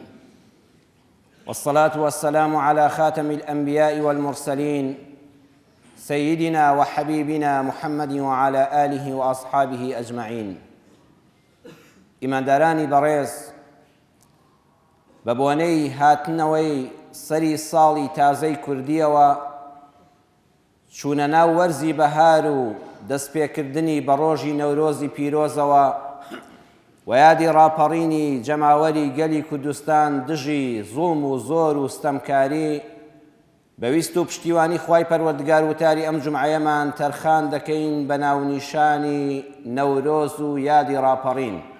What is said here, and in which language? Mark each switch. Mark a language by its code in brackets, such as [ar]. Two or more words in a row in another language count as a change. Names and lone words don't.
[ar] والصلاة والسلام على خاتم الأنبياء والمرسلين سيدنا وحبيبنا محمد وعلى آله وأصحابه أجمعين. [ckb] ئیماندارانی بەڕێز، بە بۆنەی هاتنەوەی سەری ساڵی تازەی کوردیەوە چوونە ناو وەرزی بەهار و دەستپێکردنی بە ڕۆژی نەورۆزی پیرۆزەوە و یادی ڕاپەڕینی جەماوەری گەلی کوردستان دژی زوڵم و زۆر و ستەمکاری بەویست و پشتیوانی خوای پەروەردگار وتاری ئەم جومعەیەمان تەرخان دەکەین بە ناونیشانی نەورۆز و یادی ڕاپەڕین.